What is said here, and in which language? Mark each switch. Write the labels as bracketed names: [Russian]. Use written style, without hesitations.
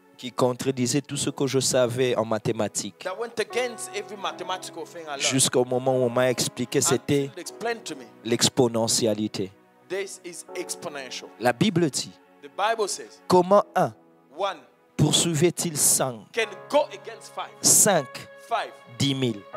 [French] qui contredisait tout ce que je savais en mathématiques. [English] That went against every mathematical thing I learned. [French] Jusqu'au moment où on m'a expliqué, c'était [English] Until explained to me, [French] l'exponentialité. [English] this is exponential. [French] La Bible dit, [English] The Bible says [French] comment un [English] one [French] poursuivait-il 5, [English] can go against five, [French] 5, [English] five, [French] 10 000?